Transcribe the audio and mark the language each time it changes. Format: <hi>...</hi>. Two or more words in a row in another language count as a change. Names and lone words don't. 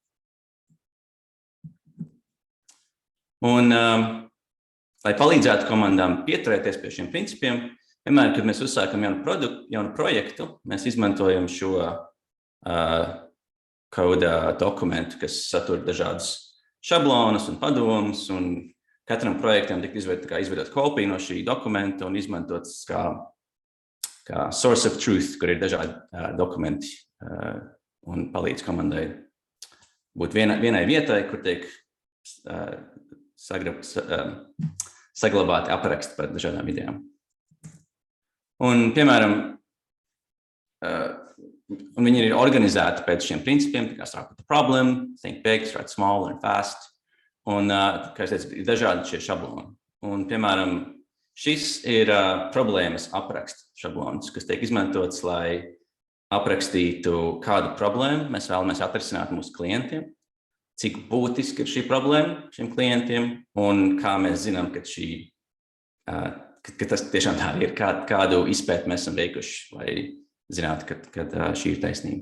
<lv>Un, lai palīdzētu komandām pieturēties pie šiem principiem, vienmēr, kad mēs uzsākam jaunu projektu, mēs izmantojam šo koda dokumentu, kas satur dažādas šablonus un padomus, un katram projektam tikt izveidot kopiju no šī dokumenta un izmantots kā</lv> <en>source of truth,</en> <lv>kur ir dažādi dokumenti un palīdz komandai būt vienai vietai, kur tiek saglabāti apraksti par dažādām idejām. Un, piemēram, un viņi ir organizēti pēc šiem principiem, tā kā</lv> <en>start with the problem, think big, start small, learn fast.</en> <lv>Un, kā es teicu, ir dažādi šie šabloni. Un, piemēram, šis ir problēmas apraksta šablons, kas tiek izmantots, lai aprakstītu, kādu problēmu mēs vēlamies atrisināt mūsu klientiem, cik būtiski ir šī problēma šiem klientiem un kā mēs zinām, ka tas tiešām tā ir, kādu izpēti mēs esam veikuši, lai zinātu, kad šī ir taisnība.</lv>